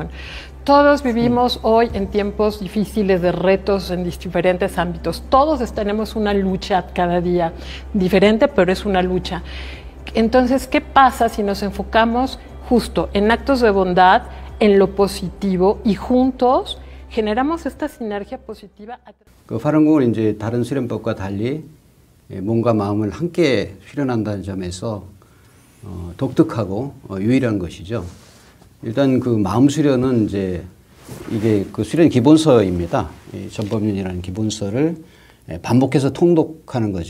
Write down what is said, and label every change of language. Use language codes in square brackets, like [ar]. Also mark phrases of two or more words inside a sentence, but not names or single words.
[es] Todos vivimos hoy en tiempos difíciles de retos en diferentes ámbitos. Todos tenemos una lucha cada día, diferente, pero es una lucha. Entonces, ¿qué pasa si nos enfocamos justo en actos de bondad, en lo positivo y juntos generamos esta sinergia positiva? [ko] 그 파룬궁은 이제 다른 수련법과 달리 몸과 마음을 함께 수련한다는 점에서 독특하고 유일한 것이죠. 일단 그 마음 수련은 이제 이게 그 수련 기본서입니다. 이 전법륜이라는 기본서를 반복해서 통독하는 거죠.